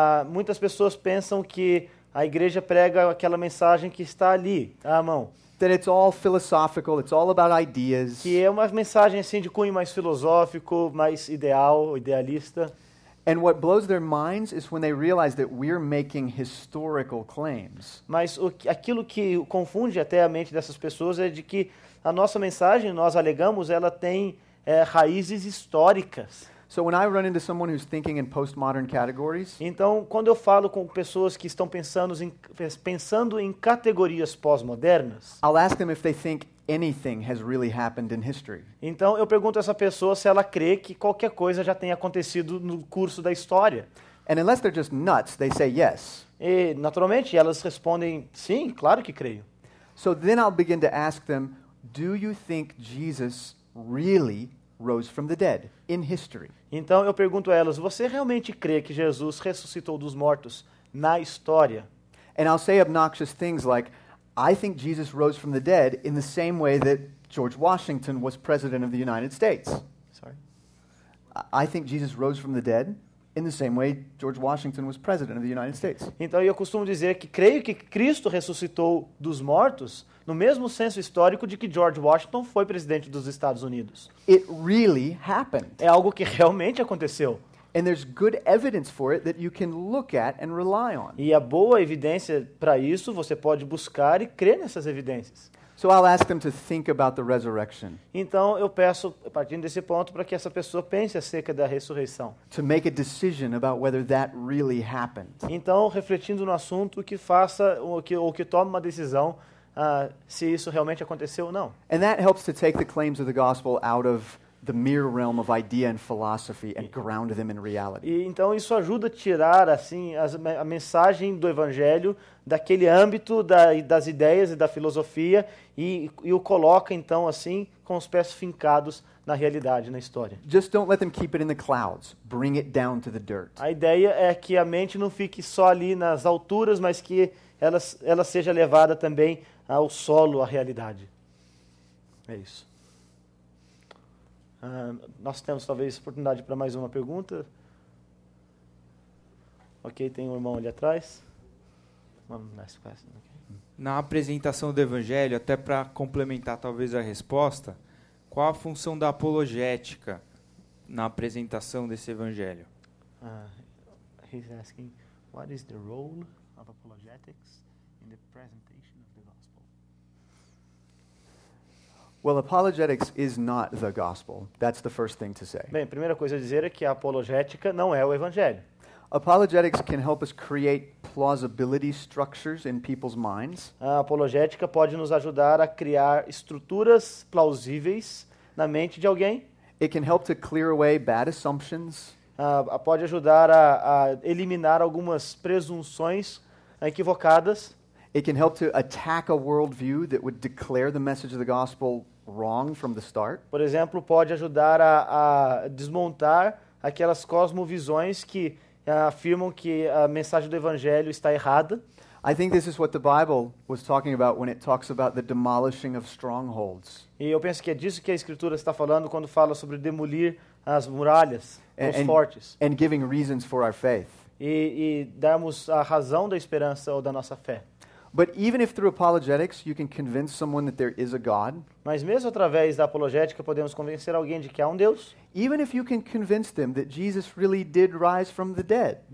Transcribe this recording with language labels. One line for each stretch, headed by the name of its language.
Portuguese: Muitas pessoas pensam que a igreja prega aquela mensagem que está ali, à mão.
English: That it's all philosophical, it's all about ideas.
Portuguese: Que é uma mensagem assim de cunho mais filosófico, mais idealista.
English: And what blows their minds is when they realize that we're making historical claims.
Portuguese: Mas aquilo que confunde até a mente dessas pessoas é de que a nossa mensagem, nós alegamos, ela tem raízes históricas.
English: So when I run into someone who's thinking in postmodern categories,
Portuguese: Então, quando eu falo com pessoas que estão pensando em categorias pós-modernas,
English: I'll ask them if they think anything has really happened in history.
Portuguese: então eu pergunto a essa pessoa se ela crê que qualquer coisa já tenha acontecido no curso da história.
English: And unless they're just nuts, they say yes.
Portuguese: E, naturalmente, elas respondem, sim, claro que creio.
English: So then I'll begin to ask them, do you think Jesus really rose from the dead in history?
Portuguese: Então eu pergunto a elas, você realmente crê que Jesus ressuscitou dos mortos na história?
English: And I'll say obnoxious things like, I think Jesus rose from the dead in the same way that George Washington was president of the United States. Sorry. I think Jesus rose from the dead in the same way George Washington was president of the United States.
Portuguese: Então eu costumo dizer que creio que Cristo ressuscitou dos mortos no mesmo senso histórico de que George Washington foi presidente dos Estados Unidos.
English: It really happened.
Portuguese: É algo que realmente aconteceu.
English: And there's good evidence for it that you can look at and rely on.
Portuguese: E a boa evidência para isso você pode buscar e crer nessas evidências.
English: So I'll ask them to think about the resurrection,
Portuguese: Então eu peço, partindo desse ponto, para que essa pessoa pense acerca da ressurreição.
English: to make a decision about whether that really happened.
Portuguese: Então, refletindo no assunto, que faça ou que tome uma decisão se isso realmente aconteceu ou não.
English: And that helps to take the claims of the gospel out of the mere realm of idea and philosophy and ground them in reality.
Portuguese: E então isso ajuda a tirar assim a mensagem do evangelho daquele âmbito das ideias e da filosofia e o coloca então assim com os pés fincados na realidade, na história.
English: Just don't let them keep it in the clouds. Bring it down to the dirt.
Portuguese: A ideia é que a mente não fique só ali nas alturas, mas que ela seja levada também ao solo, à realidade. É isso. Nós temos talvez oportunidade para mais uma pergunta. Ok, tem um irmão ali atrás.
English: One last question, okay.
Portuguese: Na apresentação do Evangelho, até para complementar talvez a resposta, qual a função da apologética na apresentação desse Evangelho?
English: He's asking, what is the role of apologetics in the presentation of the gospel? Well, apologetics is not the gospel. That's the first thing to say.
Portuguese: Bem, a primeira coisa a dizer é que a apologética não é o evangelho.
English: Apologetics can help us create plausibility structures in people's minds.
Portuguese: A apologética pode nos ajudar a criar estruturas plausíveis na mente de alguém.
English: It can help to clear away bad assumptions.
Portuguese: Pode ajudar a eliminar algumas presunções equivocadas.
English: It can help to attack a worldview that would declare the message of the gospel wrong from the start.
Portuguese: Por exemplo, pode ajudar a desmontar aquelas cosmovisões que afirmam que a mensagem do evangelho está errada.
English: I think this is what the Bible was talking about when it talks about the demolishing of strongholds.
Portuguese: E eu penso que é disso que a Escritura está falando quando fala sobre demolir as muralhas, os fortes,
English: and giving reasons for our faith.
Portuguese: e darmos a razão da esperança ou da nossa fé.
English: But even if through apologetics you can convince someone that there is a God,
Portuguese: Mas mesmo através da apologética podemos convencer alguém de que há um Deus,
English: even if you can convince them that Jesus really did rise from the dead,